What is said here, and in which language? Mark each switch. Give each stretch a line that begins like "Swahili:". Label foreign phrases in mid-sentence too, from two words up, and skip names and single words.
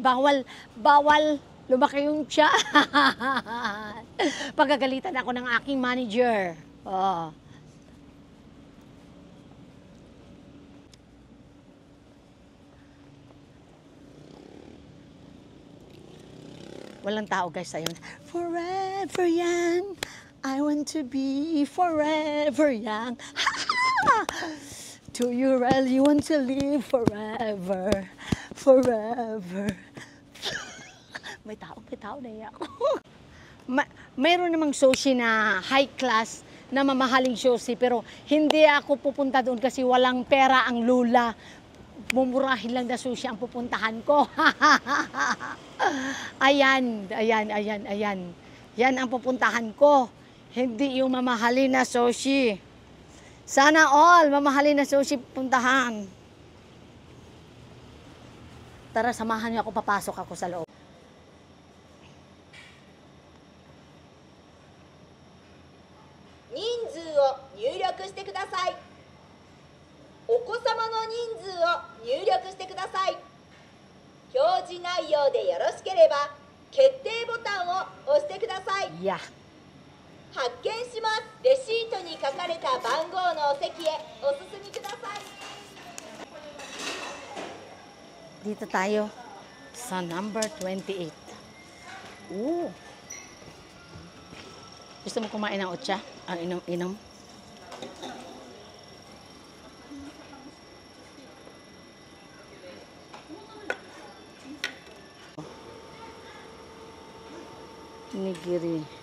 Filipino: Bawal lumaki yung tiyan. Pagagalitan ako ng aking manager. Oh. Walang tao guys, ayun.
English: Forever young. I want to be forever young. To you really want to live forever.
Filipino: May tao na ako. Mayroon namang sushi na
English: high class
Filipino: na mamahaling sushi pero hindi ako pupunta doon kasi walang pera ang lula. Mumurahin lang na sushi ang pupuntahan ko. Ayan. Yan ang pupuntahan ko. Hindi yung mamahalin na sushi. Sana all mamahalin na sushi puntahan. Tara, samahan niyo ako, papasok ako sa loob.
Japanese: Ninzuを入力してください。お子様の人数を入力してください。表示内容でよろしければ決定ボタンを押してください。
English: Yeah.
Japanese: 発見します。レシートに書かれた番号のお席へお進みください。
Filipino: Dito tayo sa number 28. Ooh. Gusto mo kumain ng otsa? Ang inom? Nigiri.